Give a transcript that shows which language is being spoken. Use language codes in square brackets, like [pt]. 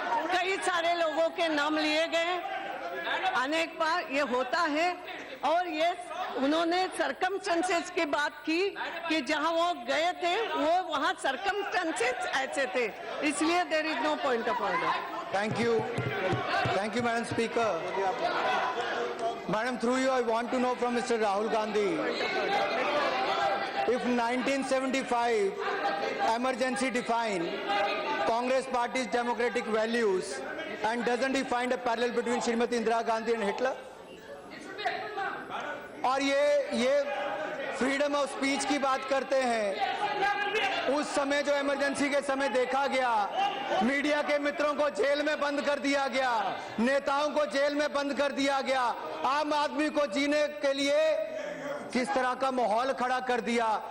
[hi] कई सारे लोगों के नाम लिए गए, अनेक बार ये होता है। और ये उन्होंने सरकमस्टेंसेस की बात की कि जहां वो गए थे वो वहां सरकमस्टेंसेस ऐसे थे, इसलिए [en] There is no point of order. Thank you, Madam Speaker. Madam, through you, I want to know from Mr. Rahul Gandhi, if 1975 emergency define Congress Party's democratic values, and doesn't he find a parallel between Srimati Indira Gandhi and Hitler? [hi] और ये freedom of speech की बात करते हैं। उस समय जो emergency के समय देखा गया, मीडिया के मित्रों को जेल में बंद कर दिया गया, नेताओं को जेल में बंद कर दिया गया, आम आदमी को जीने के लिए किस तरह का माहौल खड़ा कर दिया।